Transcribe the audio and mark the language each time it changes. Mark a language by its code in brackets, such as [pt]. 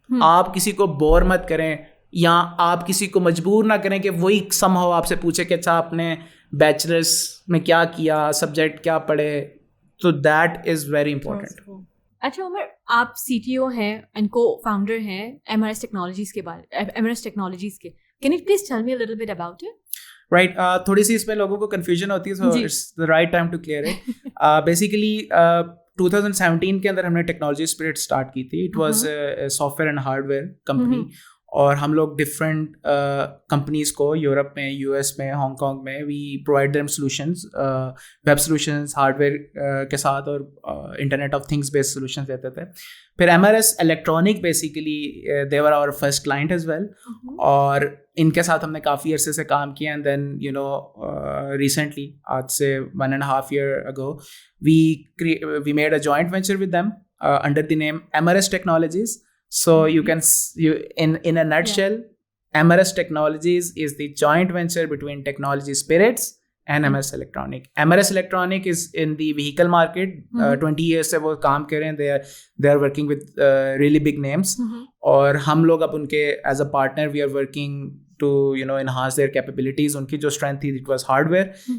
[ur] آپ کسی کو بور مت کریں یا آپ کسی کو مجبور نہ کریں کہ وہی سم ہو آپ سے پوچھے کہ اچھا آپ نے بیچلرس میں کیا کیا, سبجیکٹ کیا پڑھے. [en] تو that is very important. [ur] اچھا عمر, آپ CTO ہیں اینڈ کو فاؤنڈر ہیں MRS ٹیکنالوجیز کے بارے, MRS ٹیکنالوجیز کے. [en] Can you please tell me a little bit about it? Right, [ur] تھوڑی سی اس میں لوگوں کو کنفیوژن ہوتی ہے, [en] So it's the right time to clear it. [ur] Basically 2017 کے اندر ہم نے ٹیکنالوجی اسپرٹ اسٹارٹ کی تھی. [en] it was software and hardware company, [ur] اور ہم لوگ ڈفرینٹ کمپنیز کو یورپ میں, US میں, ہانگ کانگ میں, [en] we provide them solutions, [ur] web solutions hard where کے ساتھ, اور internet of things based solutions دیتے تھے. پھر MRS electronic basically [en] they were our first client as well, [ur] اور ان کے ساتھ ہم نے کافی عرصے سے کام کیا. [en] And then recently آج سے 1.5 year ago we made a joint venture with them under the name MRS Technologies. So you can in a nutshell, MRS Technologies is the joint venture between Technology Spirits and MRS Electronic. MRS Electronic is in the vehicle market. [ur] 20 years سے وہ کام کر رہے ہیں. [en] They are working with really big names. [ur] اور ہم لوگ اب ان کے [en] as a partner we are working to enhance their capabilities. [ur] Unki jo strength thi, [en] it was hardware.